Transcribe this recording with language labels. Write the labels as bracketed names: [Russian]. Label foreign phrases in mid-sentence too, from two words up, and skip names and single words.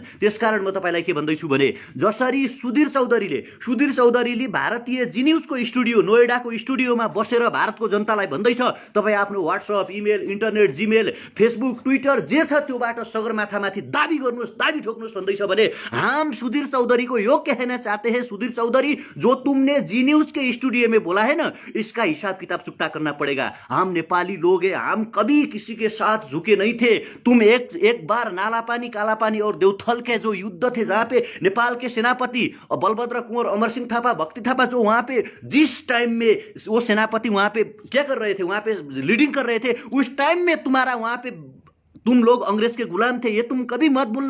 [Nepali] त्यसकारण म तपाईलाई के भन्दैछु भने जसरी सुधीर चौधरीले भारतीय जी न्यूजको स्टुडियो नोएडाको स्टुडियोमा बसेर भारतको जनता भन्दैछ तपाई आफ्नो व्हाट्सएप इमेल इन्टरनेट जीमेल फेसबुक ट्विटर जे छ त्योबाट सगरमाथामाथि दाबी गर्नुहोस्, दाबी ठोक्नुहोस् भन्दैछ भने [Hindi] हम सुधीर चौधरी को यो कहना चाहते हैं, सुधीर चौधरी जो तुमने जी न्यूज के स्टूडियो में बोला है ना, इसका हिसाब किताब चुकता करना पड़ेगा। हम नेपाली लोग हैं, हम कभी किसी के साथ झुके नहीं थे। तुम एक बार नालापानी कालापानी और देवथल के जो युद्ध थे जहाँ पे नेपाल के सेनापति बलभद्र कुंवर अमर सिंह थापा भक्ति थापा जो वहां पे जिस टाइम में वो सेनापति वहां पे क्या कर रहे थे, वहां पे लीडिंग कर रहे थे, उस टाइम में तुम्हारा वहां पे तुम लोग अंग्रेज के गुलाम थे, ये तुम कभी मत भूलना।